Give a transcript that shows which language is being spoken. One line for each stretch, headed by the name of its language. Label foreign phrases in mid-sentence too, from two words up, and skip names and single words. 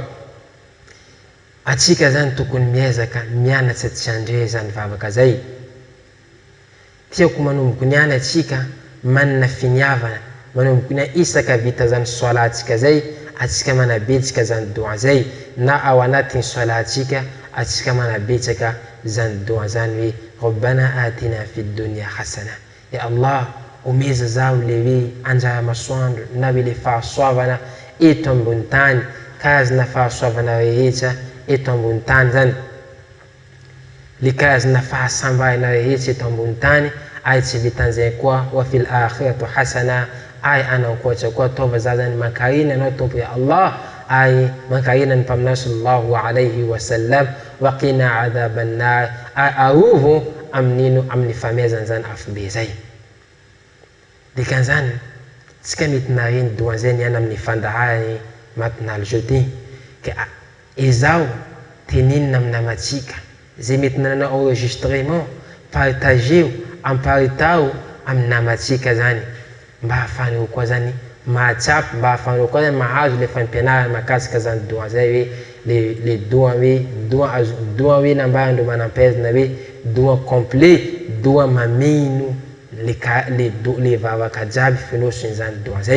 Malagasy: Atsika zany tokony miezaka mianatra tsy andre zany vavaka zay. Tiako manomboka niana atsika manana finiavana, manomboka nia isaka vita zany soalatsika zay atsika manabetsaka zany doa zay, na ao anatin'ny soalatsika atsika manabetsaka zany doa zany hoe
Arabic: ربنا آتنا في الدنيا حسنة. يا الله
Malagasy: omeza zao le hoe anjara masoandro na hoe le fahasoavana eto ambony tany, karazana fahasoavana rehetra eto ambony tany zany, le karazana fahasambarana rehetra eto ambony tany. Ay tsy vitan'izay koa
Arabic: وفي الآخرة حسنة,
Malagasy: ay anankoatra koa tova za zany mankarina anao tompo
Arabic: يا الله,
Malagasy: ay mankarina ny mpaminao
Arabic: صلى الله عليه وسلم وقنا عذاب النار,
Malagasy: ay arovo amin'ino amin'ny famezana zany afobe zay. Dikan'izany tsika mety nareny doa zay niana amin'ny fandaharany
French: matinal jeudi
Malagasy: ke izao teninina amin'ny namatsika zay mety nanao enregistrement partageo amparitao amin'ny namatsika zany mba hafanao koa zany mahatsapy, mba hafanao koa zany mahazo le fampianarana makasika zany doa zay hoe le doa hoe nambarandro manampezana hoe doa complet, doa mameno le vavaka jiaby finosiny zany doa zay.